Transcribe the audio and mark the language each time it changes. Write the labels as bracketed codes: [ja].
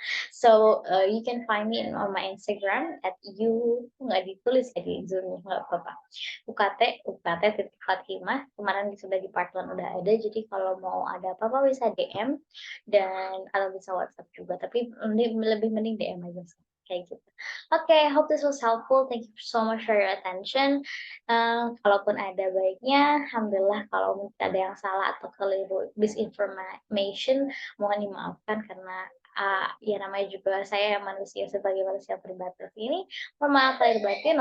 [en] So, you can find me on my Instagram [id] nggak ditulis ya di Zoom, nggak apa-apa. UKT titik Fatimah, kemarin sudah di part 1 udah ada, jadi kalau mau ada apa-apa bisa DM dan atau bisa WhatsApp juga, tapi lebih mending DM aja sih, kayak gitu. [en] Oke, hope this was helpful, thank you so much for your attention. [id] Kalaupun ada baiknya, alhamdulillah, kalau mungkin ada yang salah atau keliru misinformation, mohon dimaafkan karena ya namanya juga saya manusia sebagai manusia terbatas ini, mohon maaf lahir batin.